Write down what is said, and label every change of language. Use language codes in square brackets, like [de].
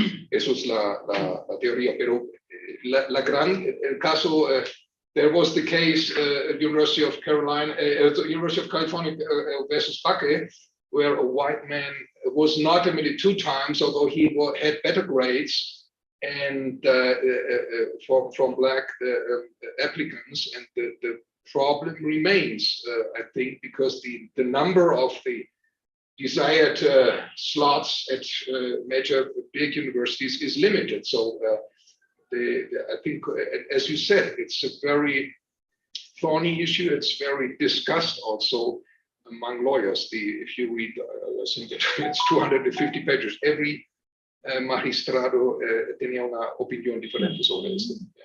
[es] Eso es la teoría, pero el caso [en] there was the case at University of California versus Buckeye, where a white man was not admitted 2 times, although he had better grades, and from black applicants, and the problem remains, I think, because the number of the desired slots at major big universities is limited. So I think, as you said, it's a very thorny issue. It's very discussed also among lawyers. If you read, I think it's 250 pages. Every [es] magistrado tenía una opinión diferente sobre esto.